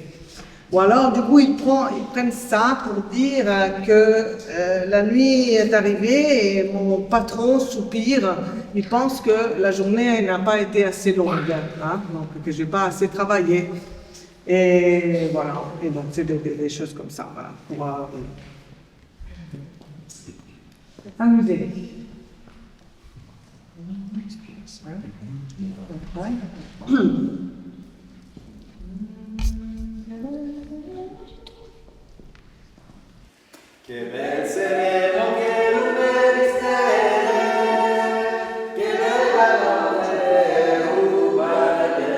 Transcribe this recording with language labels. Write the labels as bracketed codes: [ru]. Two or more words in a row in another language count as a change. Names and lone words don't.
[fr] Ou alors du coup ils prennent ça pour dire que la nuit est arrivée et mon patron soupire, il pense que la journée n'a pas été assez longue, donc que j'ai pas assez travaillé. Et voilà, et donc c'est des choses comme ça, voilà, pour amuser. [it] Che bel sereno, che lume di stelle, che bella notte rubare